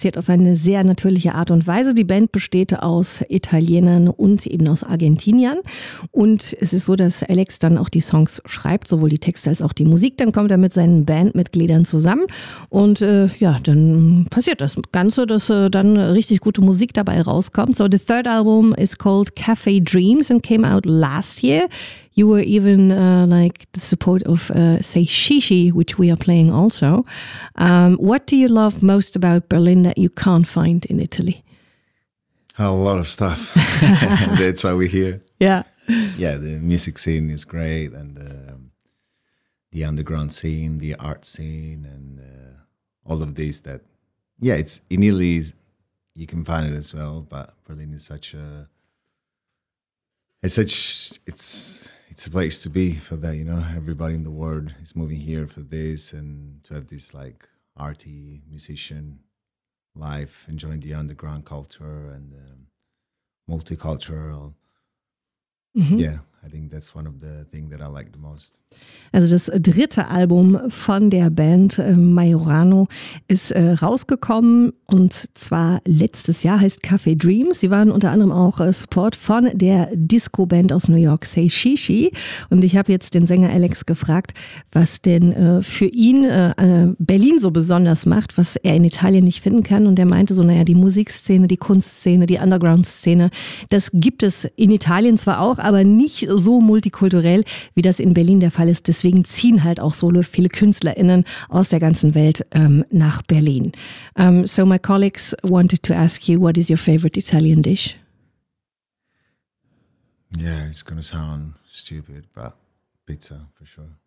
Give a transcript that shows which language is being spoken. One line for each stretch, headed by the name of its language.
German: Sie hat auf eine sehr natürliche Art und Weise. Die Band besteht aus Italienern und eben aus Argentiniern. Und es ist so, dass Alex dann auch die Songs schreibt, sowohl die Texte als auch die Musik. Dann kommt er mit seinen Bandmitgliedern zusammen. Und dann passiert das Ganze, dass dann richtig gute Musik dabei rauskommt.
English: So, the third album is called Cafe Dreams and came out last year. You were even like the support of Say Shishi, which we are playing also. What do you love most about Berlin that you can't find in Italy? A lot of stuff. That's why we're here. Yeah. Yeah, the music scene is great, and the underground scene, the art scene, and all of these that, yeah, it's in Italy, you can find it as well, but Berlin is such a, it's a place to be for that, you know. Everybody in the world is moving here for this, and to have this like arty musician life, enjoying the underground culture and multicultural. Mm-hmm. Yeah, I think that's one of the things that I like the most.
German: Also das dritte Album von der Band Majorano ist rausgekommen, und zwar letztes Jahr, heißt Cafe Dreams. Sie waren unter anderem auch Support von der Disco-Band aus New York, Say Shishi. Und ich habe jetzt den Sänger Alex gefragt, was denn für ihn Berlin so besonders macht, was er in Italien nicht finden kann. Und er meinte so, naja, die Musikszene, die Kunstszene, die Underground-Szene, das gibt es in Italien zwar auch, aber nicht so multikulturell, wie das in Berlin der Fall ist. Deswegen ziehen halt auch so viele KünstlerInnen aus der ganzen Welt nach Berlin.
English: So my colleagues wanted to ask you, what is your favorite Italian dish? Yeah, it's gonna sound stupid, but pizza for sure.